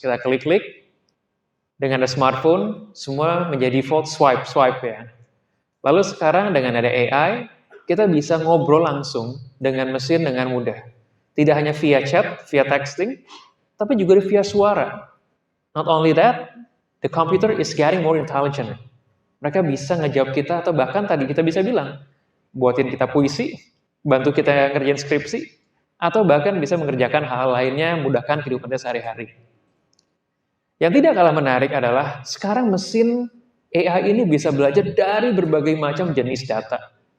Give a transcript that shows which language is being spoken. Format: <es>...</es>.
<id>Kita klik-klik, dengan ada smartphone, semua menjadi default swipe ya. Lalu sekarang dengan ada AI, kita bisa ngobrol langsung dengan mesin dengan mudah. Tidak hanya via chat, via texting, tapi juga via suara.</id> <en>Not only that, the computer is getting more intelligent.</en> <id>Mereka bisa ngejawab kita, atau bahkan tadi kita bisa bilang, buatin kita puisi, bantu kita ngerjain skripsi, atau bahkan bisa mengerjakan hal lainnya, mudahkan kehidupan kita sehari-hari. Yang tidak kalah menarik adalah, sekarang mesin AI ini bisa belajar dari berbagai macam jenis data.</id>